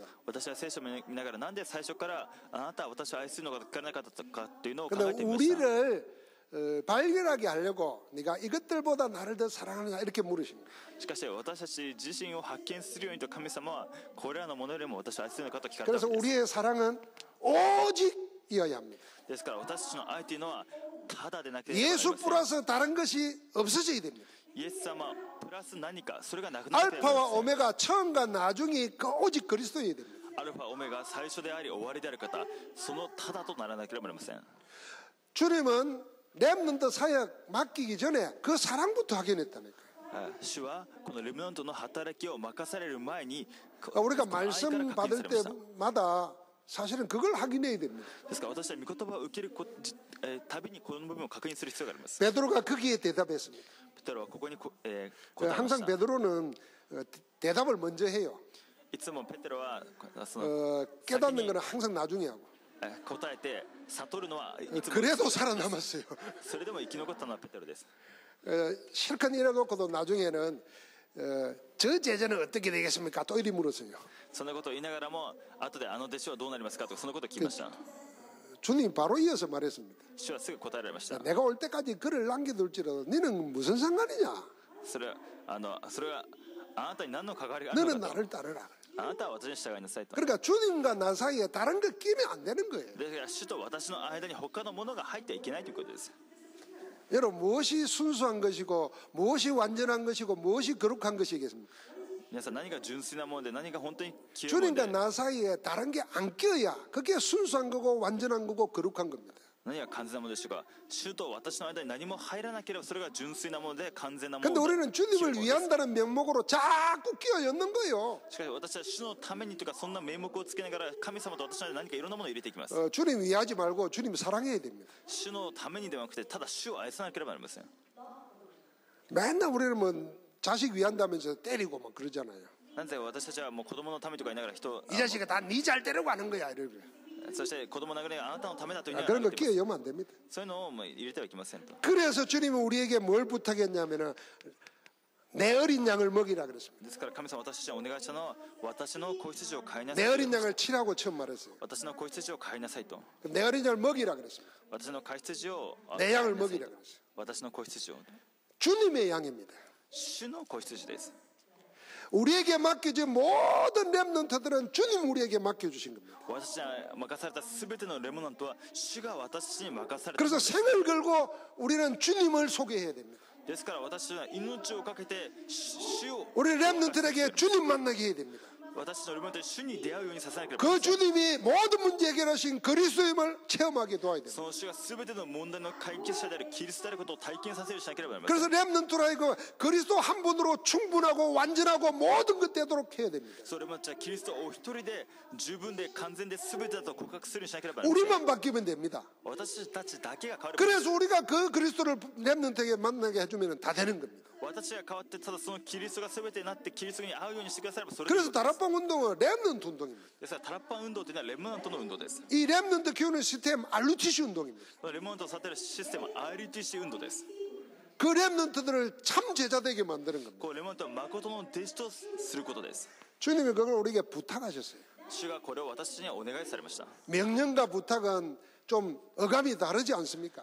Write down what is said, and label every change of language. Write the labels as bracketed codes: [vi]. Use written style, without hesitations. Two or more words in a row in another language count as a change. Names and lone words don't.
[ja] 私は聖書を見ながらなんで最初からあなたは私を愛するのか聞かなかったかというのを考 [ko] 근데 [ja] えてみました。 [ko] 우리를 발견하게 하려고 네가 이것들보다 나를 더 사랑하느냐 이렇게 물으신 거예요. [ja] しかし私たち自身を発見するようにと神様はこれらのものよりも私を愛するのかと聞かれた [ko] 그래서 [ja] わけです。 [ko] 우리의 사랑은 오직 이어야 합니다. [ja] ですから私たちの愛というのはただでなければなり [ko] 예수 [ja] ません。 [ko] 플러스 다른 것이 없어져야 됩니다. [ja] イエス様プラス何かそれがなくなっている [ko] 알파와 오메가 처음과 나중이 오직 그리스도여야 됩니다. [ja] アルファオメガ最初であり終わりである方、そのただとならなければなりません。 [ko] 주님은 렘넌트 사역 맡기기 전에 그 사랑부터 확인했다니까요. [ja] 主はこのレムナントの働きを任される前に [ko] 우리가 [ja] その愛から [ko] 말씀 [ja] 確認 [ko] 받을 [ja] されました。 [ko] 때마다 사실은 그걸 확인해야 됩니다. [ja] ですから私は御言葉を受けるたびにこの部分を確認する必要があります。 [ko] 베드로가 거기에 대답했습니다. [ja] ペテロはここに答えまし [ko] 항상 [ja] た。 [ko] 베드로는 대답을 먼저 해요. [ja] いつもペテロはその [ko] 깨닫는 거는 항상 나중에 하고. [ja] 答えて悟るのはいつも [ko] 그래도 살아남았어요. [ja] それでも生き残ったのはペテロです。 [ko] 실컷 일해놓고도 나중에는 저 제자는 어떻게 되겠습니까? 또 이리 물었어요. [ja] そんなことを言いながらも後であの弟子はどうなりますかとそのことを聞きました。 [ko] 주님 바로 이어서 말했습니다. [ja] 主はすぐ答えられました。 [ko] 내가 올 때까지 글을 남겨둘지라도 너는 무슨 상관이냐? [ja] それはあなたに何の関わりがあるの [ko] 너는 [ja] かと [ko] 나를 따르라. [ja] あなたは私に従いなさいと。 [ko] 그러니까 주님과 나 사이에 다른 거 끼면 안 되는 거예요. [ja] だから主と私の間に他のものが入ってはいけないということです。 [ko] 여러분, 무엇이 순수한 것이고 무엇이 완전한 것이고 무엇이 거룩한 것이겠습니까? [ja] 皆さん何が純粋なもので何が本当に清いもの [ko] 주님과 [ja] で [ko] 나 사이에 다른 게 안 껴야 그게 순수한 거고 완전한 거고 거룩한 겁니다. [ja] 何が完全なものでしょうか。主と私の間に何も入らなければそれが純粋なもので完全なもの [ko] 근데 [ja] で [ko] 우리는 주님을 [ja] 清いものです。 [ko] 위한다는 명목으로 자꾸 끼어 엮는 거예요. [ja] しかし私は主のためにとかそんな名目をつけながら神様と私の間に何かいろんなものを入れていきます。 [ko] 주님 위하지 말고 주님 사랑해야 됩니다. [ja] 主のためにではなくてただ主を愛さなければなりません。 [ko] 맨날 우리는 뭐 자식 위한다면서 때리고 막 그러잖아요. [ja] なぜ私たちはもう子供のためとか言いながら人を [ko] 이 자식아 다 네 잘 되려고 하는 거야 이러고. [ja] そして子供の殴りがあなたのためだというふうに [ko] 그런 거 [ja] 言ってます。 [ko] 끼어 엮으면 안 됩니다. [ja] そういうのをもう入れてはいけませんと。 [ko] 그래서 주님은 우리에게 뭘 부탁했냐면은 내 어린 양을 먹이라 그랬습니다. [ja] ですから神様私たちにお願いしたのは私の子羊を飼いなさ [ko] 내 [ja] い。 [ko] 어린 양을 치라고 처음 말했어요. [ja] 私の子羊を飼いなさいと。 [ko] 내 어린 양을 먹이라 그랬습니다. [ja] 私の子羊を [ko] 내 양을 먹이라 그랬어요. [ja] 私の子羊を [ko] 주님의 양입니다. [ja] 主の子羊です。 [ko] 우리에게 맡겨진 모든 렘넌트들은 주님 우리에게 맡겨주신 겁니다. [ja] 私に任された全てのレモナントは主が私に任された。 [ko] 그래서 생을 걸고 우리는 주님을 소개해야 됩니다. [ja] ですから私は命をかけて主を [ko] 우리 렘넌트에게 주님 만나게 해야 됩니다. [ja] 私のレモナントに主に出会うようにさせなければな [ko] 그 [ja] りません。 [ko] 주님이 모든 문제 해결하신 그리스도임을 체험하게 도와야 됩니다. [ja] その主が全ての問題の解決者であるキリストであることを体験させるようにしなければなりません。 [ko] 그래서 렘넌트라이고 그리스도 한 분으로 충분하고 완전하고 모든 것 되도록 해야 됩니다. [ja] それもじゃあキリストお一人で十分で完全で全てだと告白するようにしなければなりません。 [ko] 우리만 바뀌면 됩니다. [ja] 私たちだけが変われば [ko] 그래서 우리가 그 그리스도를 렘넌트에게 만나게 해주면 다 되는 겁니다. [ja] 私が変わってただそのキリストが全てになってキリストに会うようにしてくださればそれでいい [ko] 그래서 [ja] ことです。 [ko] 다락방 운동은 렘넌트 운동입니다. [ja] ですからタラッパン運動というのはレモナントの運動です。 [ko] 이 렘넌트 키우는 시스템 알루티시 운동입니다. [ja] レモナントを育てるシステムは RTC 運動です。 [ko] 그 렘넌트들을 참 제자 되게 만드는 겁니다. [ja] こうレモナントは誠の弟子とすることです。 [ko] 주님이 그걸 우리에게 부탁하셨어요. [ja] 主がこれを私にお願いされました。 [ko] 명령과 부탁은 좀 어감이 다르지 않습니까?